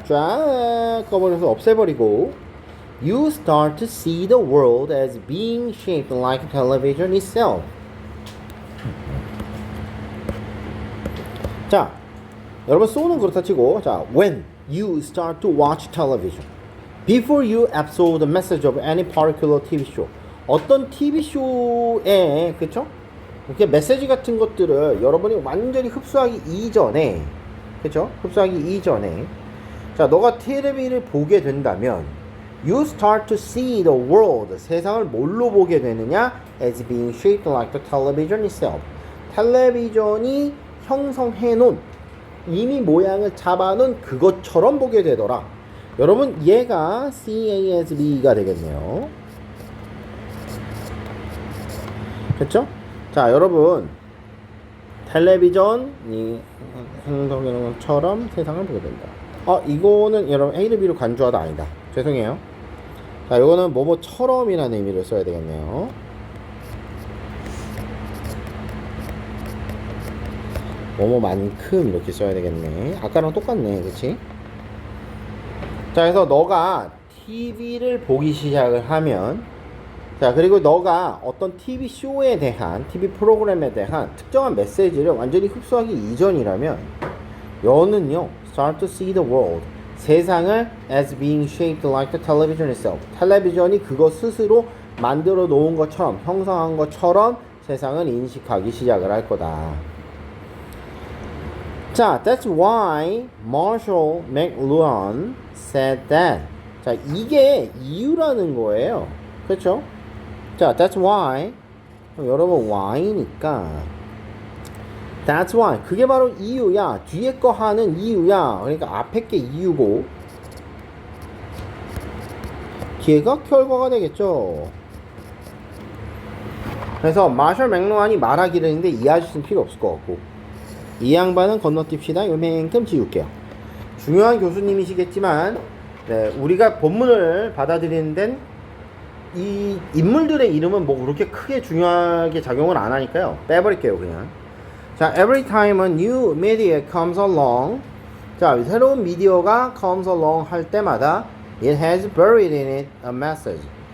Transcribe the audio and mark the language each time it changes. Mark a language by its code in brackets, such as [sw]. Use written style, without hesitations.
[ko] 쫙 꺼버려서 없애버리고, [en] you start to see the world as being shaped like television itself. [ko] 자, 여러분 쏘는 그렇다 치고, 자, [en] when you start to watch television, before you absorb the message of any particular TV show. [ko] 어떤 TV 쇼에, 그쵸? 이렇게 메시지 같은 것들을 여러분이 완전히 흡수하기 이전에, 그쵸? 흡수하기 이전에, 자, 너가 텔레비를 보게 된다면, [en] you start to see the world. [ko] 세상을 뭘로 보게 되느냐? [en] As being shaped like the television itself. [ko] 텔레비전이 형성해 놓은, 이미 모양을 잡아놓은 그것처럼 보게 되더라. 여러분 얘가 CASB가 되겠네요. 그렇죠? 자, 여러분 텔레비전이 형성하는 것처럼 세상을 보게 된다. 이거는 여러분 A를 B로 간주하다 아니다. 죄송해요. 자, 이거는 뭐뭐처럼이라는 의미를 써야 되겠네요. 뭐뭐만큼 이렇게 써야 되겠네. 아까랑 똑같네, 그치? 자, 그래서 너가 TV를 보기 시작을 하면, 자, 그리고 너가 어떤 TV 쇼에 대한, TV 프로그램에 대한 특정한 메시지를 완전히 흡수하기 이전이라면, 너는요, [en] start to see the world. [ko] 세상을 [en] as being shaped like the television itself. [ko] 텔레비전이 그것 스스로 만들어 놓은 것처럼, 형성한 것처럼 세상을 인식하기 시작을 할 거다. [en] 자, that's why Marshall McLuhan said that. [ko] 자, 이게 이유라는 거예요. 그렇죠? 자, [en] that's why. [ko] 여러분, why니까. [en] That's why. [ko] 그게 바로 이유야. 뒤에 거 하는 이유야. 그러니까 앞에 게 이유고, 뒤에가 결과가 되겠죠. 그래서 마셜 맥루한이 말하기를 했는데 이 아저씨는 필요 없을 것 같고, 이 양반은 건너뛰읍시다. 요만큼 지울게요. 중요한 교수님이시겠지만 네, 우리가 본문을 받아들이는 데는 이 인물들의 이름은 뭐 그렇게 크게 중요하게 작용을 안 하니까요. 빼버릴게요 그냥. [en] 자, every time a new media comes along. [ko] 자, 새로운 미디어가 [en] comes along [ko] 할 때마다 [en] it has buried in it a message.